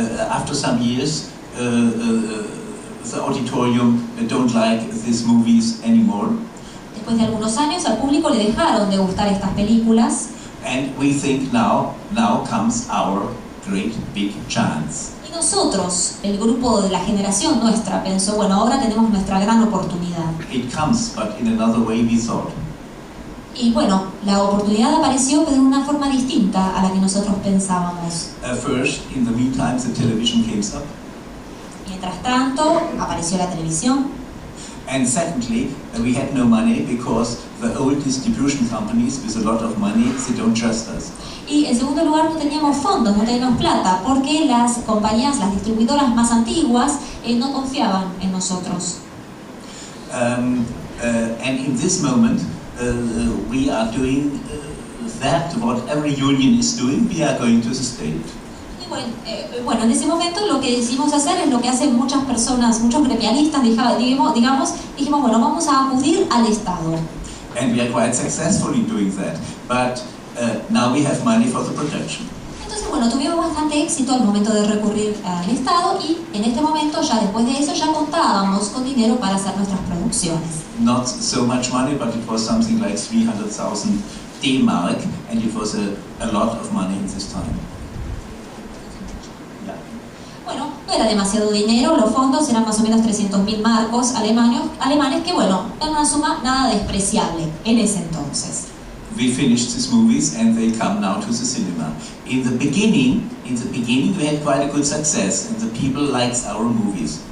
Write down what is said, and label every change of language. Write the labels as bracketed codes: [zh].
[en] After some years, the auditorium don't like these movies anymore. [es] Después de algunos años al público le dejaron de gustar estas películas. [en] And we think now comes our great big chance. [es] Y nosotros, el grupo de la generación nuestra, pensó, bueno, ahora tenemos nuestra gran oportunidad. [en] It comes, but in another way we thought. [es] Y bueno, la oportunidad apareció, pero de una forma distinta a la que nosotros pensábamos. [en] First, in the meantime, the television came up. [es] Mientras tanto, apareció la televisión. [en] And secondly, we had no money because the old distribution companies with a lot of money, they don't trust us. [es] Y en segundo lugar, no teníamos fondos, no teníamos plata, porque las compañías, las distribuidoras más antiguas, no confiaban en nosotros. [en] And in this moment, we are doing that what every union is doing. We are going to the state. [es] Bueno, en ese momento lo que decidimos hacer es lo que hacen muchas personas, muchos gremialistas, dijimos, bueno, vamos a acudir al Estado. [en] And we are quite successful in doing that, but now we have money for the production. [es] Entonces, bueno, tuvimos bastante éxito al momento de recurrir al Estado y en este momento, ya después de eso, ya contábamos con dinero para hacer nuestras producciones. [en] Not so much money, but it was something like 300,000 D-Mark, and it was a lot of money in this time. [es] Bueno, no era demasiado dinero, los fondos eran más o menos 300.000 marcos alemanes, que bueno, era una suma nada despreciable en ese entonces. [en] We finished these movies and they come now to the cinema. In the beginning we had quite a good success and the people liked our movies.